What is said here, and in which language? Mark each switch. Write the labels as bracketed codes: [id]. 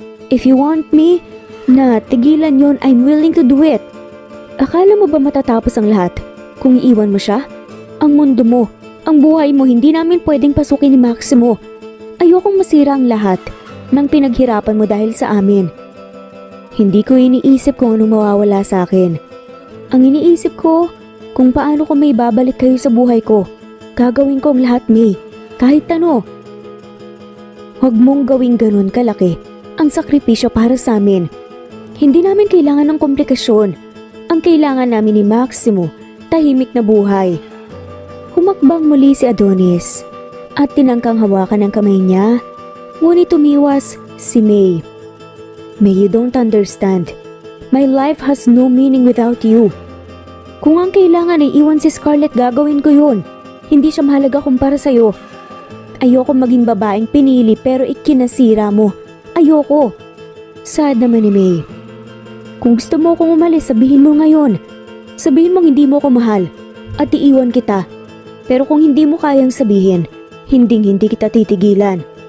[en] If you want me [tl] na tigilan yon, [en] I'm willing to do it. [tl] Akala mo ba matatapos ang lahat kung iiwan mo siya? Ang mundo mo, ang buhay mo, hindi namin pwedeng pasukin ni Maximo. Ayokong masira ang lahat ng pinaghirapan mo dahil sa amin. Hindi ko iniisip kung anong mawawala sa akin. Ang iniisip ko, kung paano ko may babalik kayo sa buhay ko. Gagawin ko ang lahat, May. Kahit ano. Huwag mong gawing ganun kalaki ang sakripisyo para sa amin. Hindi namin kailangan ng komplikasyon. Ang kailangan namin ni Maximo, tahimik na buhay. Humakbang muli si Adonis at tinangkang hawakan ng kamay niya. Ngunit tumiwas si May. [en] May, you don't understand. My life has no meaning without you. [tl] Kung ang kailangan ay iwan si Scarlett, gagawin ko yun. Hindi siya mahalaga kumpara sa'yo. Ayoko maging babaeng pinili pero ikinasira mo. Ayoko. Sad naman ni May. Kung gusto mo akong umalis, sabihin mo ngayon. Sabihin mong hindi mo ako mahal at iiwan kita. Pero kung hindi mo kayang sabihin, hindi kita titigilan.